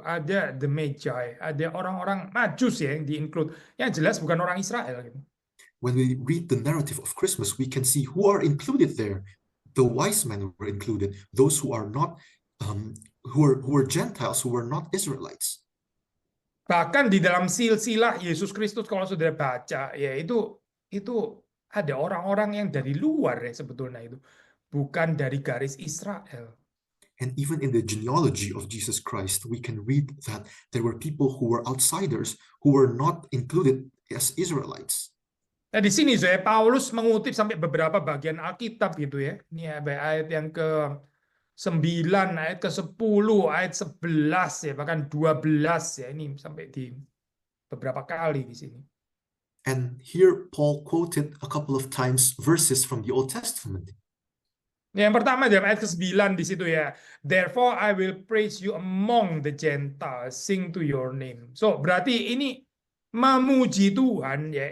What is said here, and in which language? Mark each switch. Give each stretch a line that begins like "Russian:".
Indonesian: Ada the Magi, ada orang-orang Majus ya yang di-include. Yang jelas bukan orang Israel gitu.
English: When we read the narrative of Christmas, we can see who are included there. The wise men were included, those who are not, who are Gentiles, who were not Israelites.
Indonesian: Bahkan di dalam silsilah Yesus Kristus kalau sudah baca ya itu ada orang-orang yang dari luar ya sebetulnya itu, bukan dari garis Israel.
English: And even in the genealogy of Jesus Christ, we can read that there were people who were outsiders, who were not included as Israelites.
Indonesian: Nah, di sini saya Paulus mengutip sampai beberapa bagian Alkitab gitu ya. Ini ayat yang ke-9, ayat ke-10, ayat 11 ya, bahkan 12 ya. Ini sampai di beberapa kali di sini.
English: And here Paul quoted a couple of times verses from the Old Testament.
Indonesian: Yang pertama dalam ayat ke-9 di situ ya.
English: Therefore I will praise you among the Gentiles, sing to your name.
Indonesian: So berarti ini memuji Tuhan ya.